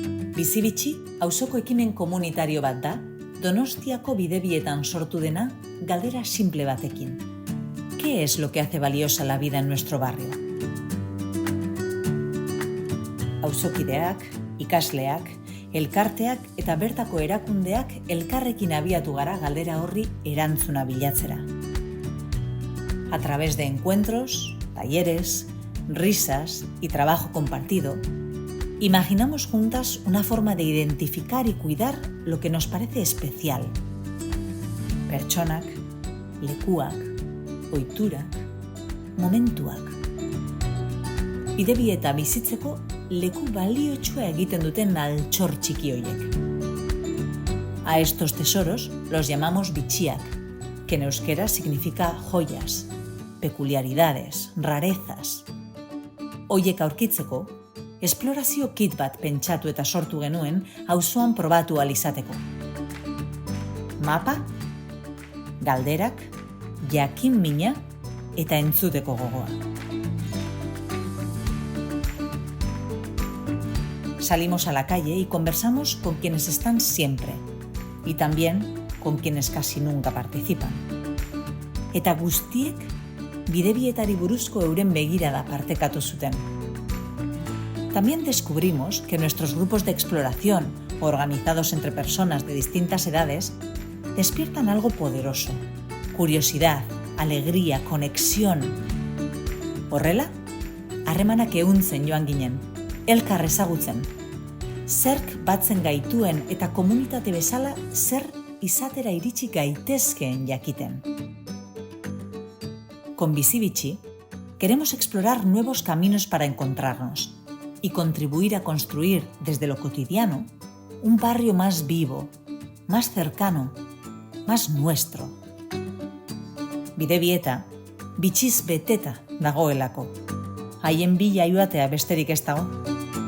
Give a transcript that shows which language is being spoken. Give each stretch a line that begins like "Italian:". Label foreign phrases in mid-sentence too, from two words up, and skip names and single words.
Basque: Bizi-bitxi auzoko ekimen komunitario bat da, Donostiako bidebietan sortu dena galdera simple batekin.
Spanish: ¿Qué es lo que hace valiosa la vida en nuestro barrio?
Basque: Auzokideak, ikasleak, elkarteak eta bertako erakundeak elkarrekin abiatu gara galdera horri erantzuna bilatzera.
Spanish: A través de encuentros, talleres, risas y trabajo compartido, imaginamos juntas una forma de identificar y cuidar lo que nos parece especial.
Basque: Pertsonak, lekuak, ohiturak, momentuak. Bidebieta bizitzeko leku baliotsua egiten duten altxor txiki horiek.
Spanish: A estos tesoros los llamamos bitxiak, que en euskera significa joyas, peculiaridades, rarezas.
Basque: Horiek aurkitzeko, esplorazio kit bat pentsatu eta sortu genuen auzoan probatu ahal izateko. Mapa, galderak, jakin mina eta entzuteko gogoa.
Spanish: Salimos a la calle y conversamos con quienes están siempre y también con quienes casi nunca participan.
Basque: Eta guztiek bidebietari buruzko euren begirada partekatu zuten.
Spanish: También descubrimos que nuestros grupos de exploración, organizados entre personas de distintas edades, despiertan algo poderoso: curiosidad, alegría, conexión.
Basque: Horrela, harremanak ehuntzen joan ginen, elkar ezagutzen. Zerk batzen gaituen eta komunitate bezala zer izatera iritsi gaitezkeen jakiten.
Spanish: Con Bizi-bitxi queremos explorar nuevos caminos para encontrarnos y contribuir a construir desde lo cotidiano un barrio más vivo, más cercano, más nuestro.
Basque: Bidebieta, bitxiz beteta dagoelako. Haien bila joatea besterik ez dago.